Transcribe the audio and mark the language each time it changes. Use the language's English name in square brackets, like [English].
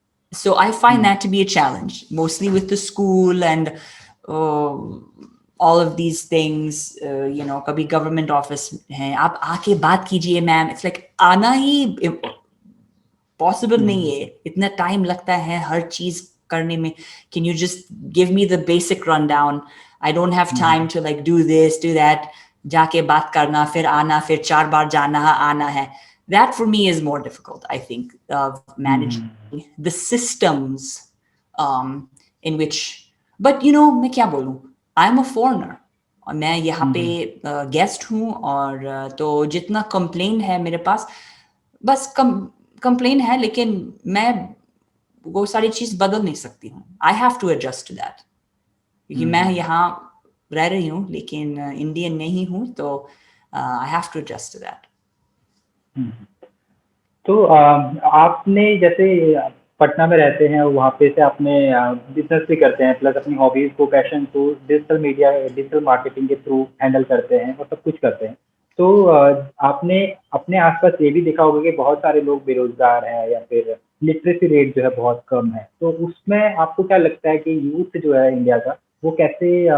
[English] So I find that to be a challenge, mostly with the school and all of these things. [Hindi] कभी government office है, आप आके बात कीजिए ma'am. [English] It's like [Hindi] आना ही possible नहीं है, इतना time लगता है हर चीज करने में. [English] Can you just give me the basic rundown? I don't have time to like do this, do that. [Hindi] जाके बात करना, फिर आना, फिर 4 बार जाना है, आना है. [English] That for me is more difficult, I think, of managing the systems in which. But [Hindi] मैं क्या बोलूं, [English] I'm a foreigner. [Hindi] और मैं यहाँ पे गेस्ट हूँ, और तो जितना कंप्लेन है मेरे पास, बस कंप्लेन है, लेकिन मैं वो सारी चीज बदल नहीं सकती हूँ. [English] I have to adjust to that, [Hindi] क्योंकि मैं यहाँ रह रही हूँ लेकिन इंडियन नहीं हूँ, तो [English] I have to adjust to that. [Hindi] तो आपने जैसे पटना में रहते हैं और वहाँ पे से आपने बिजनेस भी करते हैं, प्लस अपनी हॉबीज को, पैशन को डिजिटल मीडिया, डिजिटल मार्केटिंग के थ्रू हैंडल करते हैं और सब कुछ करते हैं. तो आपने अपने आसपास ये भी देखा होगा कि बहुत सारे लोग बेरोजगार हैं या फिर लिटरेसी रेट जो है बहुत कम है. तो उसमें आपको क्या लगता है कि यूथ जो है इंडिया का वो कैसे